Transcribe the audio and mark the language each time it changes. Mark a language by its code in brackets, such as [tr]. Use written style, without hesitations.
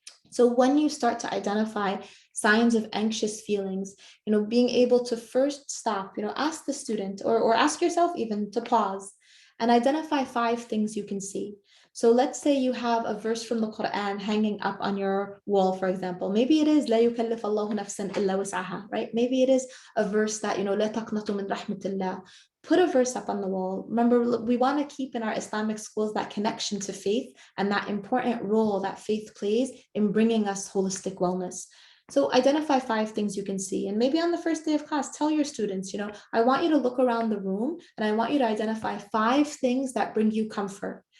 [en] So when you start to identify signs of anxious feelings, being able to first stop, ask the student or ask yourself even to pause and identify 5 things you can see. So let's say you have a verse from the Quran hanging up on your wall, for example. Maybe it is [ar] لا يكلف الله نفسا إلا وسعها, [en] right? Maybe it is a verse that, [ar] لا تقنطوا من رحمة الله. [en] Put a verse up on the wall. Remember, we want to keep in our Islamic schools that connection to faith and that important role that faith plays in bringing us holistic wellness. So identify 5 things you can see. And maybe on the first day of class, tell your students, I want you to look around the room and I want you to identify 5 things that bring you comfort.